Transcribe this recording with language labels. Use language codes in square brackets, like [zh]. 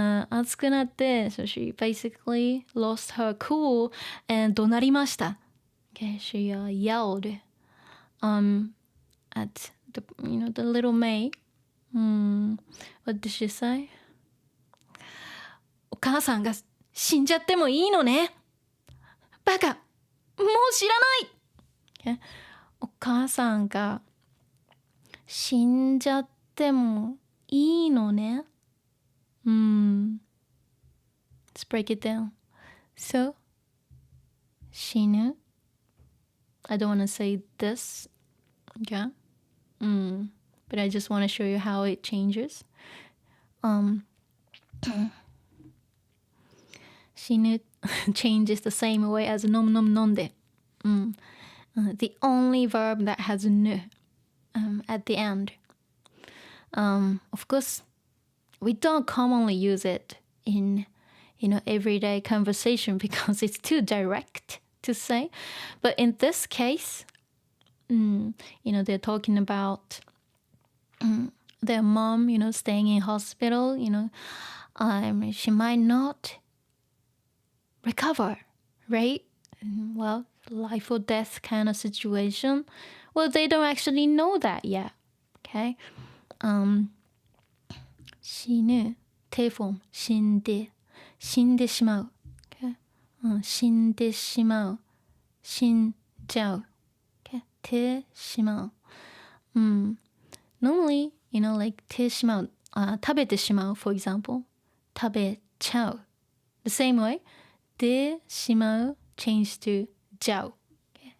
[ja] 熱くなって [en] so she basically lost her cool and [ja] 怒鳴りました [en] okay she yelled at the the little May what did she say [ja] お母さんが死んじゃってもいいのねバカもう知らない、okay? お母さんが死んじゃってもいいのね [en] Let's break it down. So, 死ぬ I don't want to say this. Okay? But I just want to show you how it changes. 死ぬ changes the same way as [ja] 飲む飲んで [en] The only verb that has ぬ at the end. Of course, we don't commonly use it in everyday conversation because it's too direct to say. But in this case, they're talking about their mom, staying in hospital, she might not recover, right? Well, life or death kind of situation. Well, they don't actually know that yet, okay? [ja] 死ぬ T form 死んでしまう、okay? 死んでしまう死んじゃう、okay? [en] てしまう、normally, like てしまう、 [ja] 食べてしまう [en] for example [ja] 食べちゃう [en] the same way でしまう change to じゃう、okay?